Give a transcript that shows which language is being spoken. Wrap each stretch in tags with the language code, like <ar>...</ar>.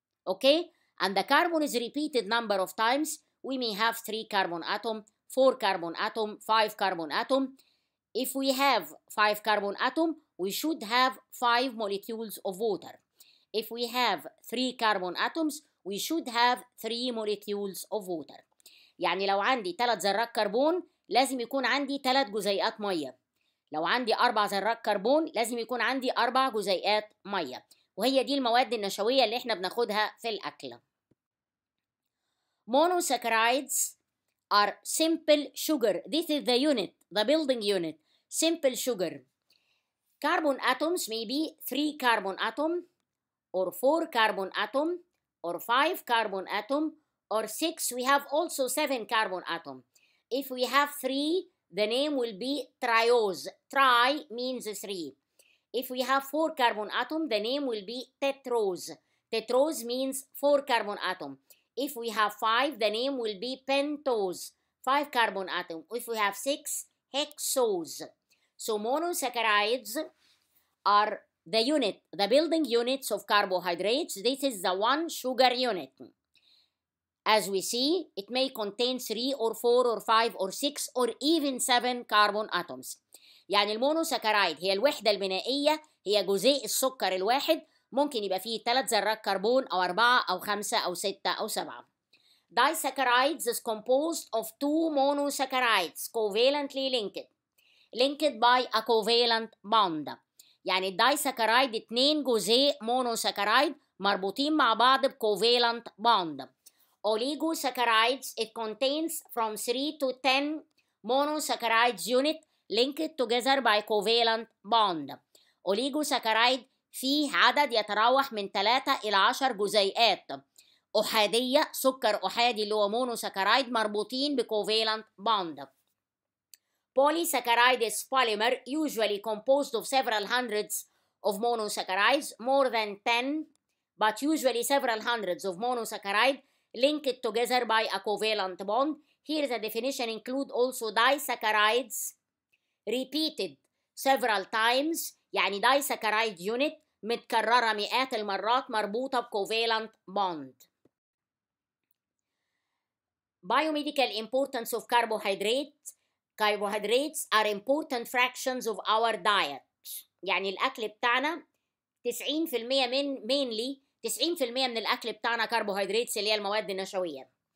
<en>Okay, and the carbon is repeated number of times. We may have 3 carbon atom, 4 carbon atom, 5 carbon atom. If we have 5 carbon atom, we should have 5 molecules of water. If we have 3 carbon atoms, we should have 3 molecules of water.</en> <ar>يعني لو عندي 3 ذرات كربون لازم يكون عندي 3 جزيئات ميه. لو عندي 4 ذرات كربون لازم يكون عندي 4 جزيئات ميه. وهي دي المواد النشويه اللي احنا بناخدها في الاكل.</ar> <en>Monosaccharides are simple sugar. This is the unit, the building unit. Simple sugar. Carbon atoms may be 3 carbon atom or 4 carbon atom or 5 carbon atom or 6. We have also 7 carbon atom. If we have 3, the name will be triose. Tri means 3. If we have 4 carbon atom, the name will be tetrose. Tetrose means 4 carbon atom. If we have 5, the name will be pentose, 5 carbon atom. If we have 6, hexose. So monosaccharides are the unit, the building units of carbohydrates. This is the one sugar unit. As we see, it may contain 3 or 4 or 5 or 6 or even 7 carbon atoms.</en> <ar>يعني المونوساكرايد هي الوحدة البنائية، هي جزيء السكر الواحد، ممكن يبقى فيه 3 ذرات كربون أو 4 أو 5 أو 6 أو 7.</ar> <en>Disaccharides is composed of 2 monosaccharides covalently linked by a covalent bond.</en> <ar>يعني الدايساكرايد 2 جزيء مونوساكرايد مربوطين مع بعض بكوفالنت bond.</ar> <en>Oligosaccharides, it contains from 3 to 10 monosaccharides unit linked together by covalent bond.</en> <ar>Oligosaccharide فيه عدد يتراوح من 3 إلى 10 جزيئات أحادية، سكر أحادي اللي هو مونوساكرايد مربوطين بكوفالنت bond.</ar> <en>Polysaccharide is polymer usually composed of several hundreds of monosaccharides, more than 10, but usually several hundreds of monosaccharides linked together by a covalent bond. Here the definition include also disaccharides repeated several times.</en> <ar>يعني disaccharide unit متكررة مئات المرات مربوطة بcovalent bond.</ar> <en>Biomedical importance of carbohydrates. Carbohydrates are important fractions of our diet.</en> <ar>يعني الأكل بتاعنا 90% mainly 90% من الأكل بتاعنا carbohydrates اللي هي المواد النشوية.</ar>